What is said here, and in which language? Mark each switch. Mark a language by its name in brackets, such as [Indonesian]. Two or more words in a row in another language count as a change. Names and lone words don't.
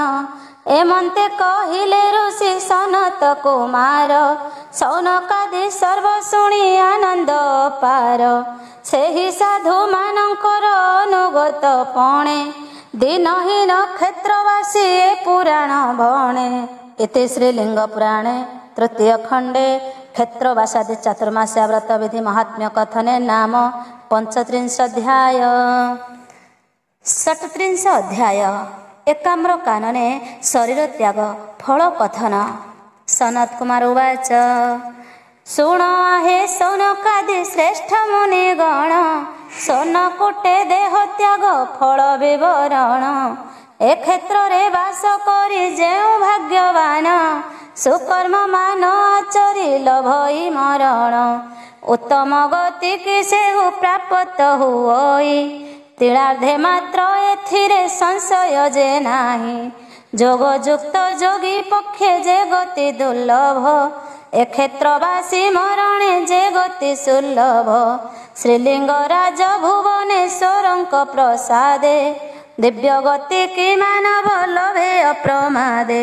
[Odia] ଏମନ୍ତେ କହିଲେ ଋଷି ସନତ କୁମାର, ସୌନକାଦି ସର୍ବ ଶୁଣି ଆନନ୍ଦ ପାର। ସେହି ସାଧୁ ମାନଙ୍କର ଅନୁଗତ ପଣେ, ଦିନହୀନ କ୍ଷେତ୍ରବାସୀ ଏ ପୁରାଣ ବଣେ। [Sanskrit] इति श्रीलिंग पुराणे तृतीय खंडे क्षेत्रवासादि चातुर्मास्या व्रत विधि महात्म्य कथने नाम 35 अध्याय। [Odia] 37 ଅଧ୍ୟାୟ ଏକାମ୍ର କାନନେ ଶରୀର ତ୍ୟାଗ ଫଳ କଥନ। ସନତ କୁମାର ଉବାଚ ଶୁଣ ଆହେ ସୌନକାଦି ଶ୍ରେଷ୍ଠ ମୁନି ଗଣ, ସୋନକୁଟେ ଦେହ ତ୍ୟାଗ ଫଳ ବିବରଣ। ଏ କ୍ଷେତ୍ର ରେ ବାସ କରି ଯେଉଁ ଭାଗ୍ୟବାନ, ସୁକର୍ମ ମାନ ଆଚରି ଲଭଇ ମରଣ। ଉତ୍ତମ ଗତି କି ସେହୁ ପ୍ରାପ୍ତ ହୁଇ, ତିଳାର୍ଦ୍ଧେ ମାତ୍ର ଏଥିରେ ସଂଶୟ ଯେ ନାହିଁ। ଯୋଗ ଯୁକ୍ତ ଯୋଗୀ ପକ୍ଷେ ଯେ ଗତି ଦୁର୍ଲଭ, ଏ କ୍ଷେତ୍ରବାସୀ ମରଣେ ଯେ ଗତି ସୁଲଭ। ଶ୍ରୀଲିଙ୍ଗରାଜ ଭୁବନେଶ୍ୱରଙ୍କ ପ୍ରସାଦେ, ଦିବ୍ୟ ଗତି କି ମାନବ ଲଭେ ଅପ୍ରମାଦେ।